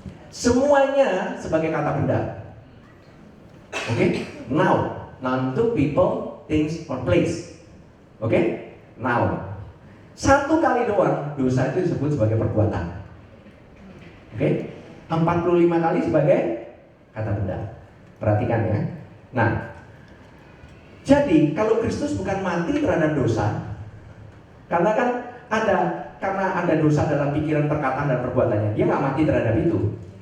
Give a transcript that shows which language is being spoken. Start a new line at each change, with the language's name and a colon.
Indonesian: Semuanya sebagai kata benda. Oke?
English: Now to people, things, or place. Oke? Now.
Indonesian: 1 kali doang dosa itu disebut sebagai perbuatan. Oke? 45 kali sebagai kata benda. Perhatikan ya. Nah, jadi kalau Kristus bukan mati terhadap dosa, karena ada dosa dalam pikiran, perkataan, dan perbuatannya, dia nggak mati terhadap itu.